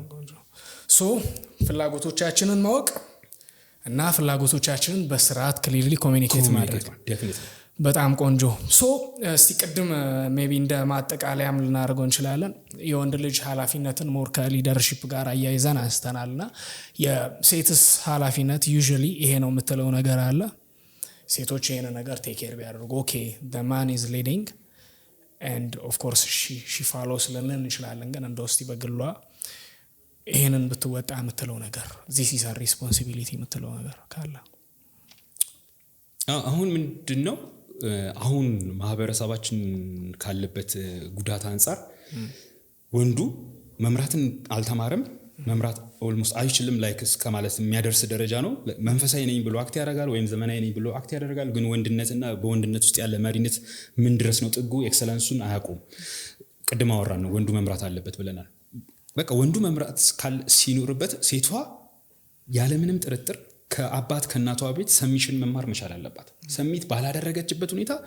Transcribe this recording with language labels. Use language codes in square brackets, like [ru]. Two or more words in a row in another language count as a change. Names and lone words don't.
[am] ሶ ፍላጎቶቻችንን ማወቅ እና ፍላጎቶቻችንን በስርዓት [en] clearly communicate [am] ማድረግ በጣም ቆንጆ። ሶ እስቲ ቅድም ሜቢ እንደ ማጠቃለያም ልናደርገው እንችላለን። የወንድ ልጅ ኃላፊነትን ሞር ከሊደርሺፕ ጋር አያይዘን አንስተናልና የሴትስ ኃላፊነት ዩዥሊ ይሄ ነው የምትለው ነገር አለ? ሴቶች ይሄን ነገር [en] take care [am] ቢያደርጉ ኦኬ [en] the man is leading and of course she follows [am] ልንል እንችላለን። ግን እንደ ውስጥ በግሏ ይሄንን ብትወጣ የምትለው ነገር [en] this is a responsibility [am] የምትለው ነገር ካለ? አሁን ምንድነው አሁን ማህበረሰባችን ካለበት ጉዳት አንፃር ወንዱ መምራትን አልተማረም፣ መምራት ኦልሞስት አይችልም ላይክ እስከማለት የሚያደርስ ደረጃ ነው። መንፈሳዊ ነኝ ብሎ አክት ያደርጋል ወይም ዘመናዊ ነኝ ብሎ አክት ያደርጋል። ግን ወንድነትና በወንድነት ውስጥ ያለ መሪነት ምን ድረስ ነው ጥጉ ኤክሰለንሱን አያውቁም። ቅድም አወራን ነው ወንዱ መምራት አለበት ብለናል። በቃ ወንዱ መምራት ሲኖርበት ሴቷ ያለምንም ጥርጥር ከአባት ከእናቷ ቤት ሰሚሽን መማር መቻል አለባት። ሰሚት ባላደረገችበት ሁኔታ